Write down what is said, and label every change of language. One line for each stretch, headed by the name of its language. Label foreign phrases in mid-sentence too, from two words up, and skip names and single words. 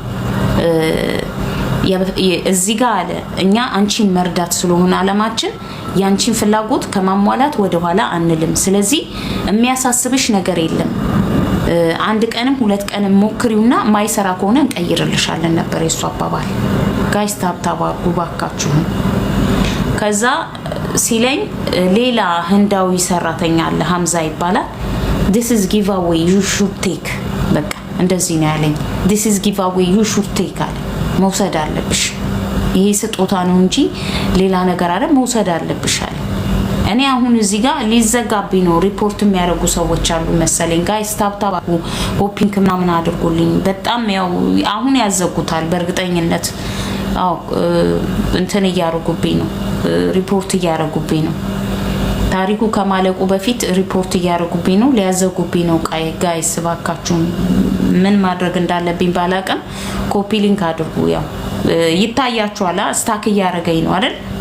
Amharic: እዚህ ጋር አለ እኛ አንቺን መርዳት ስለሆነ አለማችን ያንቺን ፍላጎት ከማሟላት ወደ ኋላ አንልም። ስለዚህ የሚያሳስብሽ ነገር የለም። አንድ ቀንም ሁለት ቀንም ሞክሪውና ማይሰራ ከሆነ እንቀይርልሻለን ነበር የሱ አባባል። ጋይስ ታብታባ ጉባካችሁ። ከዛ ሲለኝ ሌላ ህንዳዊ ሰራተኛ አለ ሀምዛ ይባላል።
English: this is giveaway you should take።
Amharic: በቃ እንደዚህ ነው ያለኝ።
English: this is giveaway you should take
Amharic: አለ። መውሰድ አለብሽ፣ ይሄ ስጦታ ነው እንጂ ሌላ ነገር አይደል፣ መውሰድ አለብሽ አለ። እኔ አሁን እዚህ ጋር ሊዘጋብኝ ነው። ሪፖርት የሚያደርጉ ሰዎች አሉ መሰለኝ። ጋይስ ታብታብ ሆፒንግ ምናምን አድርጉልኝ። በጣም ያው አሁን ያዘጉታል በእርግጠኝነት። አው እንትን እያደረጉብኝ ነው፣ ሪፖርት እያደረጉብኝ ነው። ታሪኩ ከማለቁ በፊት ሪፖርት እያደረጉብኝ ነው፣ ሊያዘጉብኝ ነው። ጋይስ ባካችሁ ምን ማድረግ እንዳለብኝ ባላቀም
English: copy link
Amharic: አድርጉ። ያው ይታያችኋል፣ ስታክ እያደረገኝ ነው አይደል?